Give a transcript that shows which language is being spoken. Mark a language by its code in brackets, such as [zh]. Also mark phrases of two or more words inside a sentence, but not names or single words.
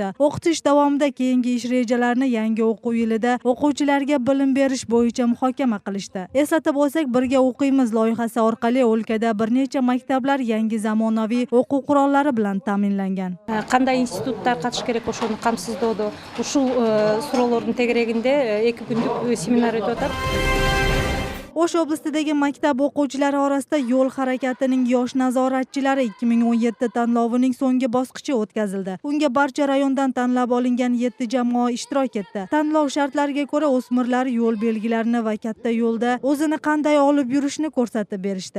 [uz] O'qitish davomida keyingi ish rejalarini yangi o'quv yilida o'quvchilarga bilim berish bo'yicha muhokama qilishdi. Eslatib o'tsak, birga o'qiymiz o'qiymiz loyihasi orqali o'lkada bir necha maktablar yangi zamonaviy o'quv qurollari bilan ta'minlangan. Qanday institutlar qatnashish kerak o'shani qamsizdo'di. [ky] Ушул суроолордун тегерегинде 2 күндүк семинар өтүп атат. [uz] O'sh oblastidagi maktab o'quvchilari orasida yo'l harakatining yosh nazoratchilari 2017 tanlovining so'nggi bosqichi o'tkazildi. Unga barcha rayondan tanlab olingan 7 jamoa ishtirok etdi. Tanlov shartlariga ko'ra o'smirlar yo'l belgilarini va katta yo'lda o'zini qanday olib yurishni ko'rsatib berishdi.